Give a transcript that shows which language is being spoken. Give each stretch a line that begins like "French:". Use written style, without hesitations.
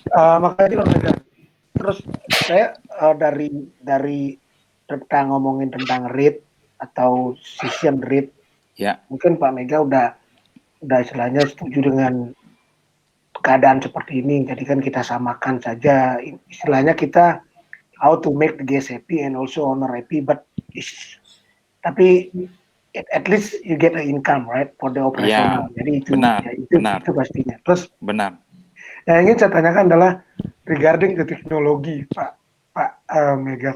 Indonesian: Makanya terus saya dari tentang ngomongin tentang rate atau season rate. Ya. Mungkin Pak Mega udah istilahnya setuju dengan keadaan seperti ini. Jadi kan kita samakan saja. Istilahnya kita
English: how to make the guest happy and also owner happy.
Indonesian: Tapi
English: at least you get an income, right, for the operational.
Indonesian: Ya, jadi itu benar, itu pastinya. Terus benar. Yang ingin saya tanyakan adalah
English: regarding the
Indonesian: teknologi, Pak Mega.